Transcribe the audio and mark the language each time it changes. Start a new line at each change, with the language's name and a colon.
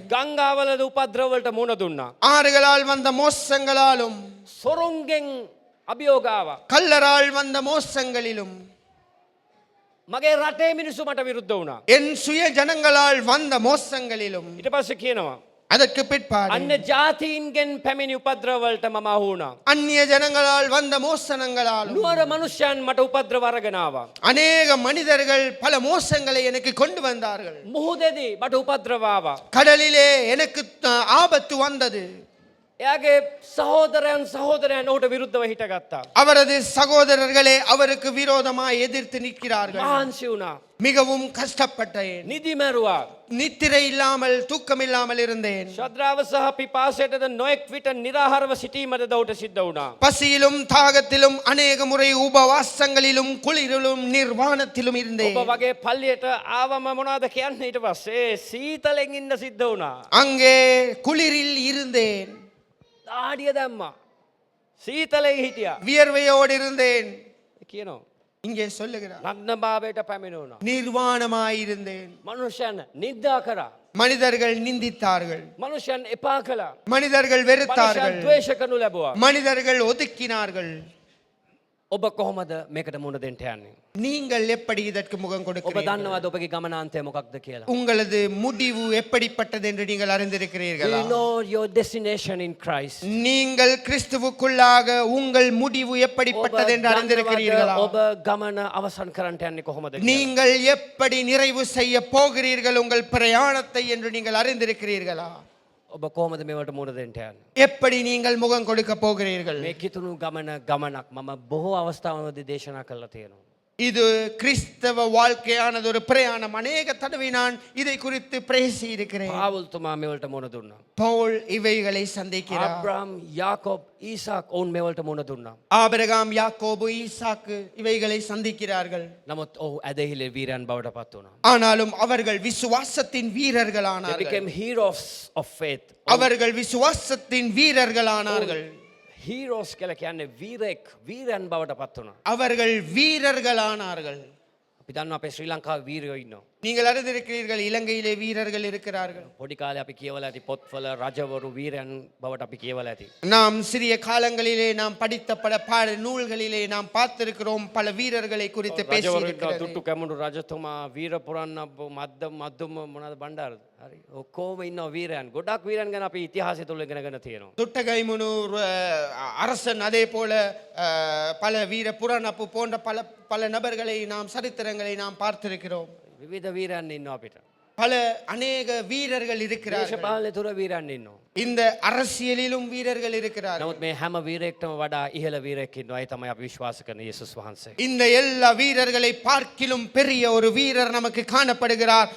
Sinhala: ගංගාවලද උපද්‍රව වලට මුහුණ දුන්නා.
Tamil: ஆறுகளால் வந்த மோசங்களாலும்
Sinhala: සොරුන්ගෙන් අභියෝග ආවා.
Tamil: கல்லரால் வந்த மோசங்களிலும்
Sinhala: මගේ රටේ මිනිස්සු මට විරුද්ධ වුණා.
Tamil: என் சுய ஜனங்களால் வந்த மோசங்களிலும்.
Sinhala: ඊට පස්සේ කියනවා
Tamil: அதற்கு பிற்பாடு
Sinhala: අන්‍ය ජාතීන්ගෙන් පැමිණි උපද්‍රව වලට මම අහු වුණා.
Tamil: அந்நிய ஜனங்களால் வந்த மோசனங்களாலும்
Sinhala: නුවර මනුෂ්‍යයන් මට උපද්‍රව අරගෙන ආවා.
Tamil: அநேக மனிதர்கள் பல மோசங்களை எனக்கு கொண்டு வந்தார்கள்.
Sinhala: මුහුදේදී මට උපද්‍රව ආවා.
Tamil: கடலிலே எனக்கு ஆபத்து வந்தது.
Sinhala: එයාගේ සහෝදරයන් ඔහුට විරුද්ධව හිටගත්තා.
Tamil: அவரது சகோதரர்களே அவருக்கு விரோதமாய் எதிர்த்து நிற்கிறார்கள்.
Sinhala: මහන්සි වුණා.
Tamil: மிகவும் கஷ்டப்பட்டேன்.
Sinhala: නිදි මැරුවා.
Tamil: நித்திரை இல்லாமல் தூக்கம் இல்லாமல் இருந்தேன்.
Sinhala: ශ්‍රද්ධාව සහ පිපාසයටද නොඑක් විට निराහාරව සිටීමද ඔහුට සිද්ධ වුණා.
Tamil: பசியிலும் தாகத்திலும் அநேக முறை உபவாசங்களிலும் குளிரிலும் நிர்வாணத்திலும் இருந்தேன்.
Sinhala: ඔබ වගේ පල්ලියට ආවම මොනවද කියන්නේ ඊට පස්සේ සීතලෙන් ඉන්න සිද්ධ වුණා.
Tamil: அங்கே குளிரில் இருந்தேன்.
Sinhala: දාඩිය දැම්මා. සීතලෙන් හිටියා.
Tamil: வியர்வையோடு இருந்தேன்.
Sinhala: කියනවා
Tamil: இங்கே சொல்லுகிறார்.
Sinhala: නග්නභාවයට පැමිණුණා.
Tamil: நிர்வாணமாய் இருந்தேன்.
Sinhala: මනුෂ්‍යයන් නිඳා කරා.
Tamil: மனிதர்கள் நிந்தித்தார்கள்.
Sinhala: මනුෂ්‍යයන් එපා කළා.
Tamil: மனிதர்கள் வெறுத்தார்கள்.
Sinhala: මනුෂ්‍යයන් ද්වේෂ කරනු ලැබුවා.
Tamil: மனிதர்கள் ஒதுக்கினார்கள்.
Sinhala: ඔබ කොහොමද මේකට මුහුණ දෙන්න යන්නේ?
Tamil: நீங்கள் எப்படி இதற்கு முகம்
Sinhala: ඔබ
Tamil: கொடுக்கிறீர்கள்?
Sinhala: දන්නවද ඔබගේ ගමනාන්තය මොකක්ද කියලා?
Tamil: உங்களது முடிவு எப்படிப்பட்டது என்று நீங்கள்
English: Do
Tamil: அறிந்திருக்கிறீர்களா?
English: you know your destination in Christ?
Tamil: நீங்கள் கிறிஸ்துவுக்குள்ளாக உங்கள் முடிவு எப்படிப்பட்டது என்று அறிந்திருக்கிறீர்களா?
Sinhala: ඔබ ගමන අවසන් කරන්න යන්නේ කොහොමද කියලා?
Tamil: நீங்கள் எப்படி நிறைவு செய்ய போகிறீர்கள் உங்கள் பிரயாணத்தை என்று நீங்கள் அறிந்திருக்கிறீர்களா?
Sinhala: ඔබ කොහොමද මේවට මුහුණ දෙන්න යන්නේ?
Tamil: எப்படி நீங்கள் முகம் கொடுக்க போகிறீர்கள்?
Sinhala: මේ කිතුණු ගමනක් මම බොහෝ අවස්ථාවලදී දේශනා කළා තියෙනවා.
Tamil: இது கிறிஸ்தவ வாழ்க்கையானது ஒரு பிரயாணம். அநேக தடவை நான் இதை குறித்து பேசி இருக்கிறேன்.
Sinhala: පාවුල්තුමා මේවලට මුහුණ දුන්නා.
Tamil: பவுல் இவைகளை சந்திக்கிறார்.
Sinhala: ආබ්‍රහම්, යාකෝබ්, ඊසාක් ඔවුන් මේවලට මුහුණ දුන්නා.
Tamil: ஆபிரகாம், யாக்கோபு, ஈசாக்கு இவைகளை சந்திக்கிறார்கள்.
Sinhala: නමුත් ඔහු ඇදහිලේ වීරයන් බවට පත් වුණා.
Tamil: ஆனாலும் அவர்கள் விசுவாசத்தின்
English: They
Tamil: வீரர்களானார்கள்.
English: became heroes of faith.
Tamil: அவர்கள் விசுவாசத்தின் வீரர்களானார்கள்.
Sinhala: heroes කියලා කියන්නේ වීරයන් බවට පත් වුණා.
Tamil: அவர்கள் வீரர்களானார்கள்.
Sinhala: අපි දන්නවා අපේ ශ්‍රී ලංකාවේ වීරයෝ ඉන්නවා.
Tamil: நீங்கள் அறிந்திருக்கிறீர்கள் இலங்கையிலே வீரர்கள் இருக்கிறார்கள்.
Sinhala: පොඩි කාලේ අපි කියවලා ඇති පොත්වල රජවරු වීරයන් බවට අපි කියවලා ඇති.
Tamil: நாம் சிறிய காலங்களிலே நாம் படித்த பல பாட நூல்களிலே நாம் பார்த்திருக்கிறோம் பல வீரர்களை குறித்து பேசி
Sinhala: රජවරු ඉන්නවා
Tamil: இருக்கிறது.
Sinhala: දුට්ටු කැමුණු රජතුමා වීර පුරන්න මද්දුම මොනවද බණ්ඩාරද? හරි. ඔක්කොම ඉන්නවා වීරයන්. ගොඩක් වීරයන් ගැන අපි ඉතිහාසය තුල ඉගෙනගෙන තියෙනවා.
Tamil: துட்டகைமுனு அரசன் அதே போல பல வீர புராணப்பு போன்ற பல நபர்களை நாம் சரித்திரங்களை நாம் பார்த்திருக்கிறோம்.
Sinhala: විවිධ වීරයන් ඉන්නවා අපිට.
Tamil: பல அநேக வீரர்கள் இருக்கிறார்கள்.
Sinhala: දේශපාලනය තුර වීරයන් ඉන්නවා.
Tamil: இந்த அரசியலிலும் வீரர்கள் இருக்கிறார்கள்.
Sinhala: නමුත් මේ හැම වීරයෙක්ටම වඩා ඉහළ වීරයෙක් ඉන්නවා. ඒ තමයි අපි විශ්වාස කරන යේසුස් වහන්සේ.
Tamil: இந்த எல்லா வீரர்களை பார்க்கிலும் பெரிய ஒரு வீரர் நமக்கு காணப்படுகிறார்.